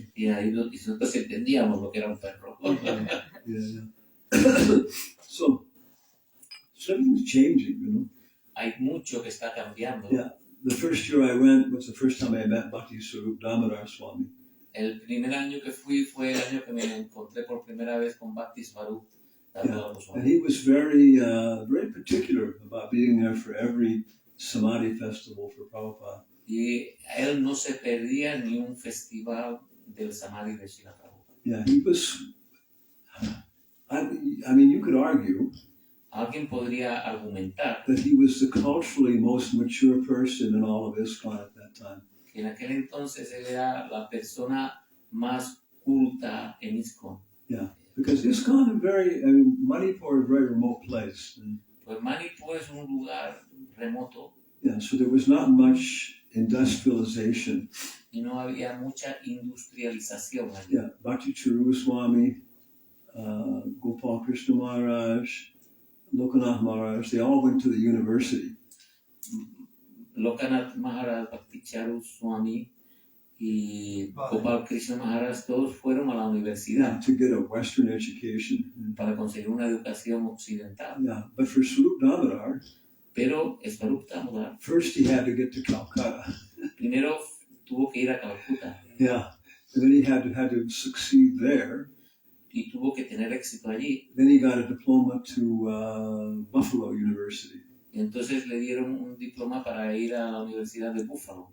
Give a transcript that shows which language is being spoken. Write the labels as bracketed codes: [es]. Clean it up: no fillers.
[es] Y ahí nosotros entendíamos lo que era un perro. [en] Yeah. So everything's changing, [es] Hay mucho que está cambiando. [en] Yeah. The first year I went was the first time I met Bhaktisvarupa Damodar Swami. [es] El primer año que fui fue el año que me encontré por primera vez con Bhaktisvarupa Damodar [en] And [es] Swami. [en] he was very particular about being there for every Samadhi festival for Prabhupada. [es] Y él no se perdía ni un festival del Samadhi de Śrīla Prabhupada. [en] Yeah, he was. I mean, you could argue [es] Alguien podría argumentar [en] that he was the culturally most mature person in all of ISKCON at that time. [es] que en aquel entonces él era la persona más culta en ISKCON. [en] Yeah, because ISKCON Manipur is a very remote place. [es] Pues Manipur es un lugar remoto [en] Yeah, so there was not much industrialization. [es] y no había mucha industrialización allí. [en] Yeah, Bhaktisvarupa Swami, Gopal Krishna Maharaj, Raghunatha Maharaj, they all went to the university. [es] Raghunatha Maharaj, Bhaktisvarupa Swami y Gopal Krishna Maharaj, todos fueron a la universidad [en] To get a Western education. [es] para conseguir una educación occidental. [en] Yeah, but for Swarup Damodar, [es] Pero Swarupa Damodar [en] first he had to get to Calcutta. [es] primero tuvo que ir a Calcuta [en] Yeah, and then he had to succeed there. [es] y tuvo que tener éxito allí. [en] Then he got a diploma to Buffalo University. [es] Y entonces le dieron un diploma para ir a la Universidad de Buffalo.